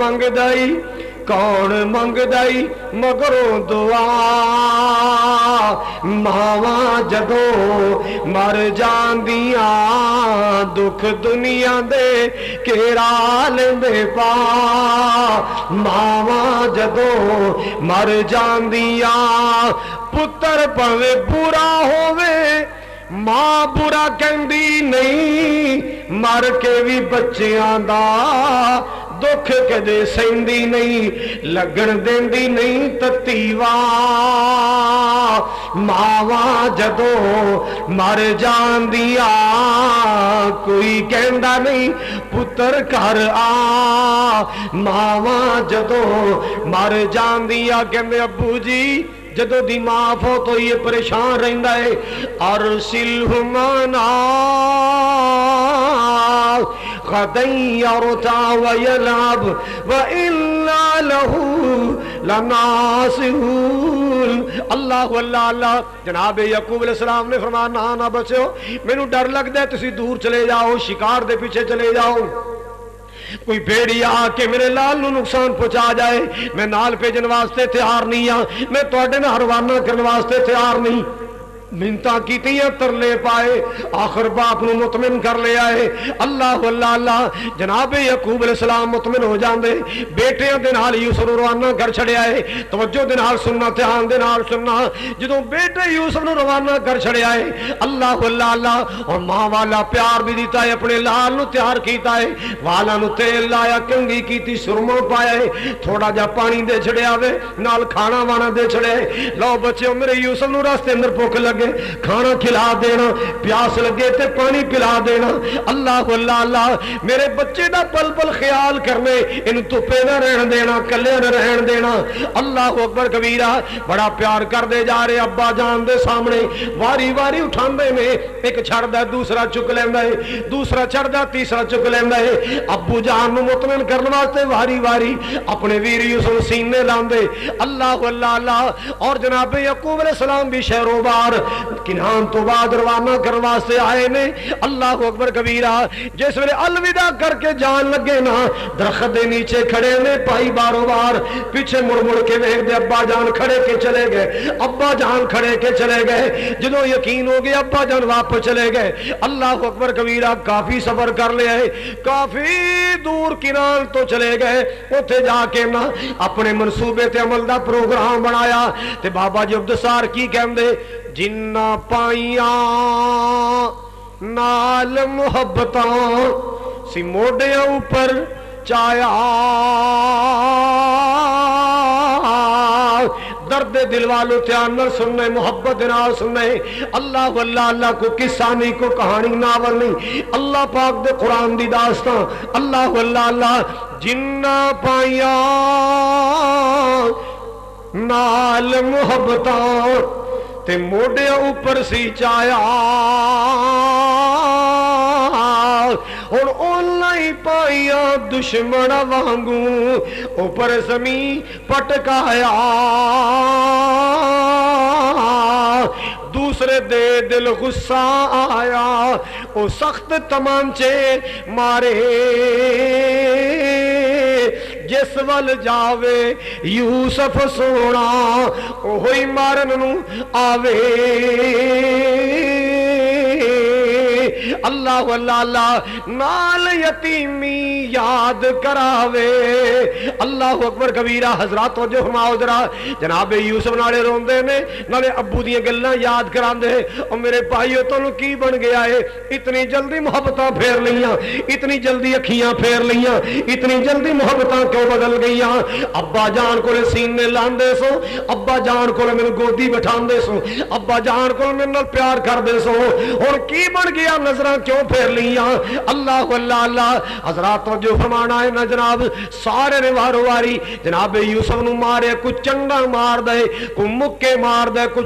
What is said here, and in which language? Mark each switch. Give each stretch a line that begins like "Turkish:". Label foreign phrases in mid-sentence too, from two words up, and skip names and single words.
Punjabi: منگدائی مگروں دعا، ماواں جدوں مر جاندیاں دکھ دنیا دے کیڑا لیندے پا، ماواں جدوں مر جاندیاں پتر پوے برا ہووے ماں برا کہندی نہیں، مر کے بھی بچیاں دا دکھ کدے سہندی نہیں، لگن دیندی نہیں تتیواں، ماواں جدوں مر جاندیاں کوئی کہندا نہیں پتر گھر آ، ماواں جدوں مر جاندیاں کہندے ابو جی جدو دی ماں فوت ہوئی ہے پریشان رہندا ہے،
Arabic: ارسلہ معنا غدا یرتع ویلعب وإنا له لناصحون۔
Punjabi: اللہ اللہ اللہ، جناب یعقوب
Arabic: علیہ السلام
Punjabi: نے فرمایا نہ بچو، مینوں ڈر لگدا ہے تسی دور چلے جاؤ، شکار دے پیچھے چلے جاؤ، کوئی بھیڑی آ کے میرے لال نو نقصان پہنچا جائے، میں نال بھیجن واسطے تیار نہیں ہاں، میں تواڈے نال روانہ کرن واسطے تیار نہیں۔ منتا کیتیاں ترلے پائے آخر باپ نو مطمئن کر لے آئے اللہ اللہ اللہ جناب یعقوب
Arabic: علیہ السلام
Punjabi: مطمئن ہو جاندے بیٹیاں دے نال یوسف نو روانہ کر چھڑیا ہے توجہ دے نال سننا دھیان دے نال سننا جدوں بیٹے یوسف نو روانہ کر چھڑیا ہے اللہ اللہ اللہ اور ماں والا پیار بھی دیتا ہے اپنے لال نو تیار کیتا ہے والا نو تیل لایا کنگھی کیتی سرما پایا ہے تھوڑا جا پانی دے چھڑیا وے نال کھانا وانا دے چھڑے لو بچے میرے یوسف نو راستے اندر بھوک لگے کھانا کھلا دینا پیاس لگے تے پانی پلا دینا اللہ اللہ اللہ میرے بچے دا پل پل خیال کرنے ان دھوپے نہ رہن دینا کلے نہ رہن دینا
Arabic: اللہ اکبر کبیرہ
Punjabi: بڑا پیار کر دے جا رہے ابا جان دے سامنے واری واری اٹھاندے نے ایک چھڑ دا دوسرا چک لیندا ہے دوسرا چھڑ دا تیسرا چک لیندا ہے ابو جان نو مطمئن کرنے واسطے واری واری اپنے ویر یوسف سینے لاندے اللہ اللہ اللہ اور جناب یعقوب
Arabic: علیہ السلام
Punjabi: بھی شہروں بار کنان تو بعد روانہ کروا سے آئے نے
Arabic: اللہ اکبر کبیرہ
Punjabi: جس ویلے الوداع کر کے جان لگے نا درخت دے نیچے کھڑے نے پائی بارو بار پیچھے مڑ مڑ کے ویکھ دے ابا جان کھڑے کے چلے گئے ابا جان کھڑے کے چلے گئے جدوں یقین ہو گیا ابا جان واپس چلے گئے
Arabic: اللہ اکبر کبیرہ
Punjabi: کافی سفر کر لیا ہے کافی دور کنان تو چلے گئے اوتھے جا کے نا اپنے منصوبے تے عمل دا پروگرام بنایا تے بابا جی عبدالسار کی کہندے جنہ پائیاں نال محبتاں سی موڈیاں اوپر چایا درد دل والو دھیان نال سننے محبت نال سننے اللہ اللہ اللہ کو قصہ نہیں کو کہانی ناول نہیں اللہ پاک دے قرآن دی داستان اللہ اللہ اللہ جنہ پائیاں نال محبتاں تے موڈے اوپر سی چایا اور اونلائی پائیا دشمن وانگوں اوپر زمین پٹکایا دوسرے دے دل غصہ آیا او سخت تمانچے مارے جس ول جاوے یوسف سونا اوہی مارن نو آوے اللہ اللہ اللہ نال یتیمی یاد کراوے
Arabic: اللہ اکبر کبیرہ
Punjabi: حضرات وجہ فرماؤ ذرا جناب یوسف نالے روندے نے نالے ابو دیاں گلاں یاد کراندے او میرے بھائیو تانوں کی بن گیا ہے اتنی جلدی محبتاں پھیر لیاں اتنی جلدی اکھیاں پھیر لیاں اتنی جلدی محبتاں کیوں بدل گئیاں ابا جان کولے سینے لاندے سو ابا جان کولے مینوں گودی بٹھاندے سو ابا جان کولے میرے نال پیار کردے سو ہن کی بن گیا نظراں کیوں پھیر لیاں اللہ اللہ اللہ حضرات جو فرمانا ہے نا جناب سارے نے وارو واری جناب یوسف نو مارے کوئی چنڈا مار دے کوئی مکے مار دے کوئی